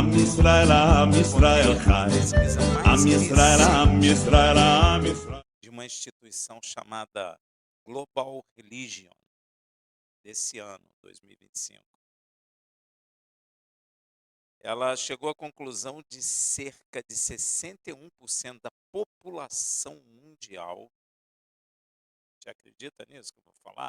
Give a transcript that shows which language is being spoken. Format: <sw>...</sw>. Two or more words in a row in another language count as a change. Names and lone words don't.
<he>ישראל, עם ישראל חי. עם ישראל, עם ישראל, עם ישראל.</he> <pt>de uma instituição chamada Global Religion, desse ano, 2025. Ela chegou à conclusão de cerca de 61% da população mundial, você acredita nisso que eu vou falar?</pt>